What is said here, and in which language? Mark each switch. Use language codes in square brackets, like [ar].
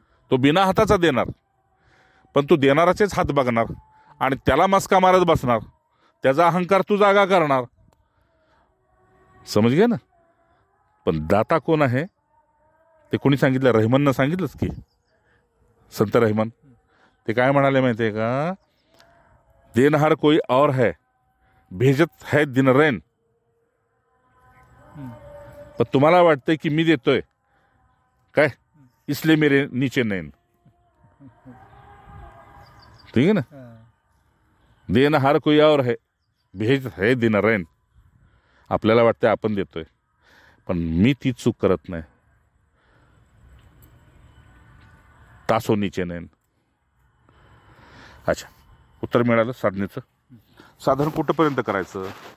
[mr] तो बिना हाताचा देणार, पण तू देणाराचेच हात बघणार आणि त्याला मस्का मारत बसणार. त्याचा अहंकार तू जागा करणार. समज घे ना. पण दाता कोण आहे ते कोणी सांगितलं? रहमाननं सांगितलंच की. संत रहमान ते काय म्हणाले माहिती आहे का? [hi] देनहार कोई और है, भेजत है दिन रैन. [mr] पण तुम्हाला वाटतंय की मी देतोय काय, [hi] इसलिए मेरे नीचे नैन. ठीक है ना. देनहार कोई और है, भेज है दिन रैन. [mr] आपल्याला वाटतं आपण देतोय, पण मी ती चूक करत नाही. [hi] तासो नीचे नैन. अच्छा, [mr] उत्तर मिळालं साधनेचं. साधन कुठंपर्यंत करायचं?